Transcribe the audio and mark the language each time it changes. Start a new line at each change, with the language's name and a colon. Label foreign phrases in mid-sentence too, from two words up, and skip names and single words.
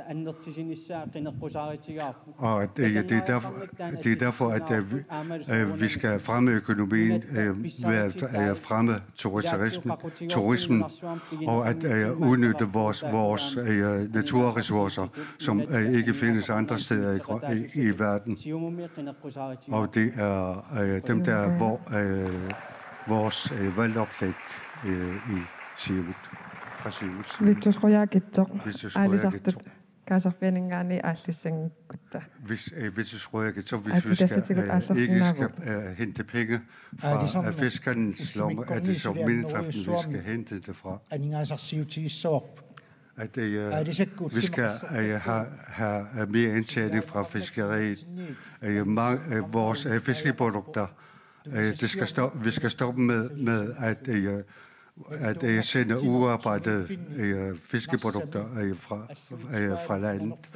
Danish: Og det er derfor, at vi skal fremme økonomien ved at fremme turismen og at udnytte vores naturressourcer, som ikke findes andre steder i verden. Og det er dem, der er vores valgoplæg i Siumut. Fra Siumut. Vittus rojaakitsoq.
Kalaallisut: Aalisartut kaasarfianingaani aallissangikkutta. Vittus rojaakitsoq,
Danish: hvis vi ikke skal hente penge fra fiskernes lommer, er det som minedriften, vi skal hente det fra. At vi skal have mere indtjening fra fiskeriet. Vores fiskeprodukter, vi skal stoppe med at sende uarbejdede fiskeprodukter fra landet.